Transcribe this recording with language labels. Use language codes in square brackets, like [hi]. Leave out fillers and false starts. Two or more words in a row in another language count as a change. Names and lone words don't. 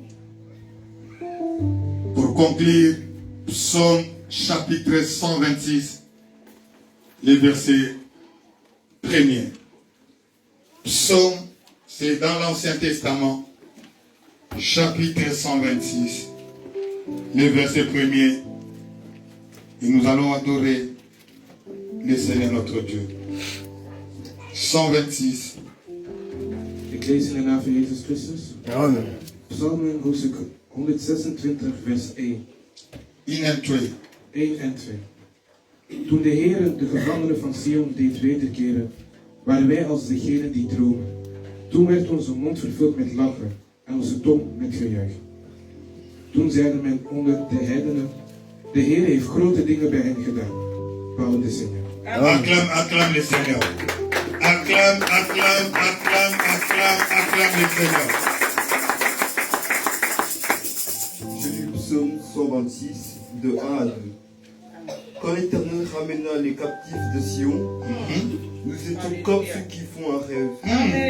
[fr] Pour conclure, Psaume chapitre 126, les versets 1er. Psaume, c'est dans l'Ancien Testament, chapitre 126, les versets 1er. Et nous allons adorer le Seigneur notre Dieu. 126. [nl] Ik lees in de naam van Jezus Christus. Amen. Psalmen hoofdstuk 126 vers 1. 1 en 2. 1 en 2. Toen de Heer de gevangenen van Sion deed wederkeren, waren wij als degenen die dromen. Toen werd onze mond vervuld met lachen en onze tong met gejuich. Toen zeiden men onder de heidenen, de Heer heeft grote dingen bij hen gedaan. [fr] Bouwen de Seigneur. Acclame le Seigneur. Acclame le Seigneur. Je lis le psaume 126, de 1 à 2. Quand l'Éternel ramena les captifs de Sion, nous étions comme ceux qui font un rêve.